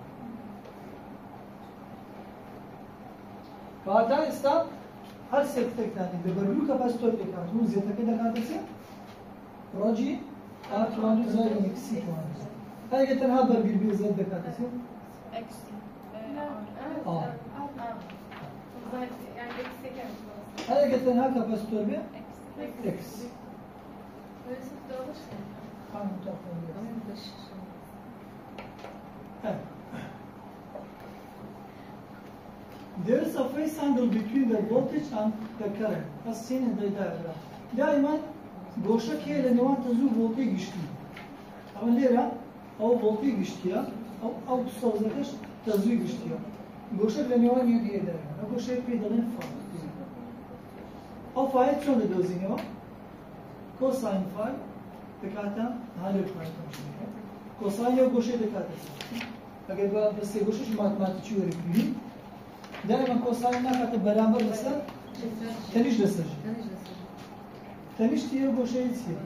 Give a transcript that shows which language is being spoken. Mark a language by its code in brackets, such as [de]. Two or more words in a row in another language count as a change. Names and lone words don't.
[ckb] کەواتە ئێستا هەر سەرکتێکتانی دەبەردوو کەپاسیتۆر دەکات و زێتەکە دەکاتە چ؟ ڕەجی R توان زائد XC توان. هەیە تەنها بەرگر بێ زێت دەکاتە چ؟ هەیە تەنها کەپاسیتۆر بێ X. [en] There is a phase angle between the voltage and the current, as seen in the diagram. [ckb] دائما گۆشەک هەیە لە نێوان تەزوو ڤۆڵتەی گشتی. ئەوە لێرە ئەو ڤۆڵتی گشتیە ئەو سەوزەکەش تەزووی گشتیە گۆشە لە نێوان یەکدیەکە ئەو گۆشەی پێی دەڵێن فای ئەو فایە چۆن دەدۆزینەوە کۆساین فای دەکاتە هەندێک فای تەمشیەکە کۆساین ئەو گۆشەی دەکاتە ئەگەر بە سێ گۆشەش ماتماتیکی وەرگری دائما کۆساین ناکاتە بەرامبەر لەسەر تەنیشت لەسەر تەنیشتی ئەو گۆشەی چییە؟